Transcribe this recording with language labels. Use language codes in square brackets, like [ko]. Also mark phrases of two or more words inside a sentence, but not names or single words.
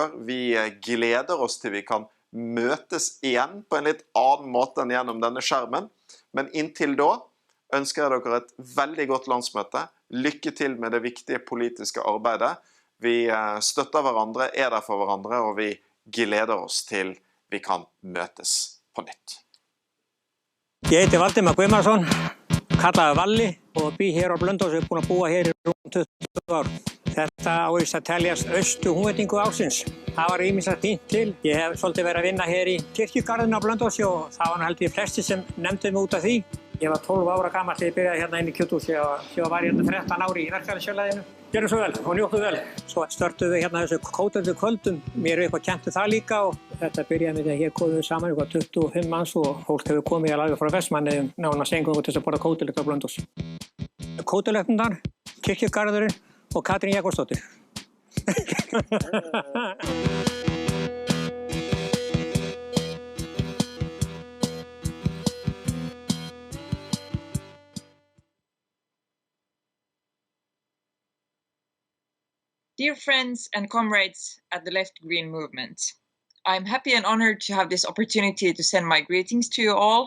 [no] Vi gleder oss til vi kan møtes igjen på en litt annen måte enn gjennom denne skjermen. Men inntil da ønsker jeg dere et veldig godt landsmøte. Lykke til med det viktige politiske arbeidet. Vi støtter hverandre, er der for hverandre, og vi gleder oss til vi kan møtes på nytt. [is] Ég heiti Valdimar Guðmarsson, kallaður Valli og bý hér á Blönduósi, búinn að búa hér í rúm 20 ár. Þetta á víst að teljast austu húnvetningu ársins. Það var ýmislegt fínt til. Ég hef svolítið verið að vinna hér í kirkjugarðinu á Blönduósi og það var held ég flestir sem nefndu mig út af því. Ég var 12 ára gamall þegar ég byrjaði hérna inn í kjöthúsi og var hérna 13 ári í verkalýðsfélaginu. Gjörðu svo vel og njóttu vel. Svo störtuðum við hérna þessu kóteldu kvöldum. Mér er eitthvað kennt það líka og þetta byrjaði með því að hér komum við saman eitthvað 25 manns og fólk hefur komið alveg frá Vestmannaeyjum nánast eingöngu til þess að borða kóteldu á Blönduósi. Kótelöknurnar, kirkjugarðurinn og Katrín Jakobsdóttir. [en] Dear friends and comrades at the Left Green Movement, I'm happy and honored to have this opportunity to send my greetings to you all.